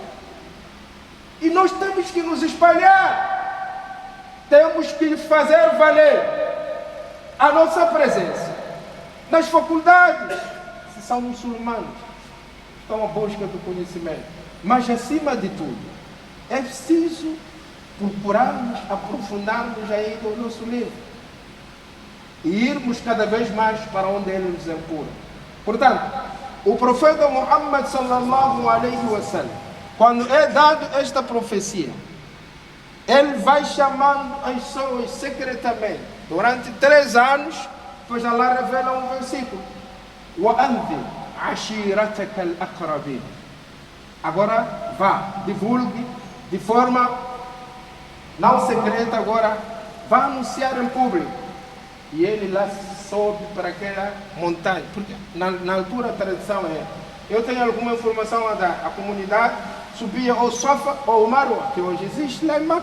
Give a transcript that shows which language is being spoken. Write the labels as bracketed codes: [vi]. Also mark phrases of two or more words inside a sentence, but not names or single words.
[pt] E nós temos que nos espalhar. Temos que fazer valer a nossa presença nas faculdades, se são muçulmanos, estão à busca do conhecimento. Mas acima de tudo, é preciso procurarmos, aprofundarmos aí no nosso livro e irmos cada vez mais para onde ele nos empurra. Portanto, o profeta Muhammad [ar] صلى الله عليه وسلم, [pt] quando é dado esta profecia, ele vai chamando as pessoas secretamente durante 3 anos, pois Allah revela um versículo: [ar] وَأَنذِرْ عَشِيرَتَكَ الْأَقْرَبِينَ. [pt] Agora vá, divulgue de forma não secreta, agora vá anunciar em público. E ele lá sobe para aquela montanha, porque na altura a tradição é, eu tenho alguma informação a dar, a comunidade subia ou Safa ou Marwa, que hoje existe lá em Makkah.